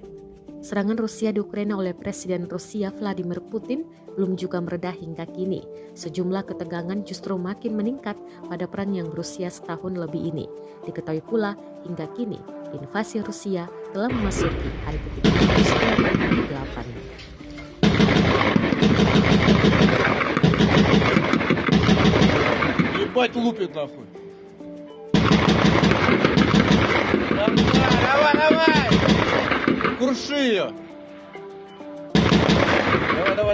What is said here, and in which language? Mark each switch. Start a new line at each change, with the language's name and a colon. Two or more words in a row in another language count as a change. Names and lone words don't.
Indonesian: Serangan Rusia di Ukraina oleh Presiden Rusia Vladimir Putin belum juga mereda hingga kini. Sejumlah ketegangan justru makin meningkat pada perang yang berusia setahun lebih ini. Diketahui pula hingga kini invasi Rusia telah memasuki hari ke-388.
Russian: Ебать лупит нахуй. Давай, давай! Круши ее! Давай!